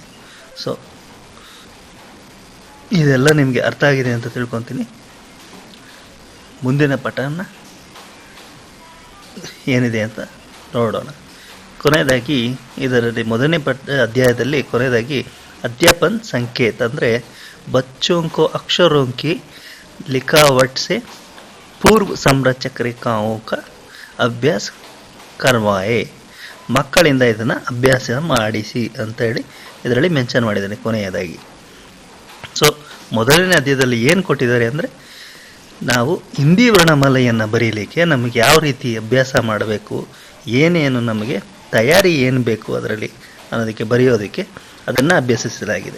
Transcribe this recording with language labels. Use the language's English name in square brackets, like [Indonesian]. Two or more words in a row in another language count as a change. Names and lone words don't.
[Kannada] ಸೊ ಇದೆಲ್ಲ ನಿಮಗೆ ಅರ್ಥ ಆಗಿದೆ ಅಂತ ತಿಳ್ಕೊತೀನಿ. ಮುಂದಿನ ಪಠಣ ಏನಿದೆ ಅಂತ ನೋಡೋಣ. ಕೊನೆಯದಾಗಿ ಇದರಲ್ಲಿ ಮೊದಲನೇ ಅಧ್ಯಾಯದಲ್ಲಿ ಕೊನೆಯದಾಗಿ [Hindi] अध्यापन संकेत ಅಂದರೆ बच्चों को अक्षरों की लिखावट से पूर्व संरचक रेखाओं का अभ्यास करवाए, [Kannada] ಮಕ್ಕಳಿಂದ ಇದನ್ನು ಅಭ್ಯಾಸ ಮಾಡಿಸಿ ಅಂತ ಹೇಳಿ ಇದರಲ್ಲಿ ಮೆನ್ಷನ್ ಮಾಡಿದ್ದಾನೆ ಕೊನೆಯದಾಗಿ. ಸೊ ಮೊದಲನೇ ಅಧ್ಯಾಯದಲ್ಲಿ ಏನು ಕೊಟ್ಟಿದ್ದಾರೆ ಅಂದರೆ ನಾವು ಹಿಂದಿ ವರ್ಣಮಾಲೆಯನ್ನು ಬರೀಲಿಕ್ಕೆ ನಮಗೆ ಯಾವ ರೀತಿ ಅಭ್ಯಾಸ ಮಾಡಬೇಕು, ಏನೇನು ನಮಗೆ ತಯಾರಿ ಏನು ಬೇಕು ಅದರಲ್ಲಿ ಅನ್ನೋದಕ್ಕೆ ಬರೆಯೋದಕ್ಕೆ ಅದನ್ನು ಅಭ್ಯಸಿಸಲಾಗಿದೆ.